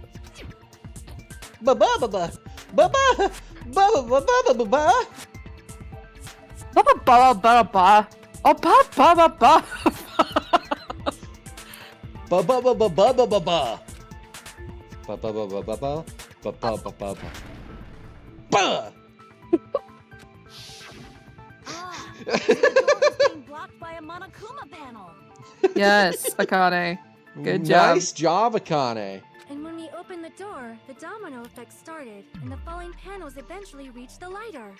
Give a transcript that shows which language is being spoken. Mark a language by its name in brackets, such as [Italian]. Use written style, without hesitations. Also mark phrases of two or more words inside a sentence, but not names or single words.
[English] Ba ba ba ba. Ba ba. Ba ba ba ba ba ba. Ba ba ba ba ba. Oh, ba ba ba ba. Ba ba ba ba ba ba ba ba. Ba ba ba ba ba ba ba ba ba ba ba. Ba. The door was being blocked by a Monokuma panel. Yes, Akane. Good job. Nice job, Akane. And when we opened the door, the domino effect started, and the falling panels eventually reached the lighter.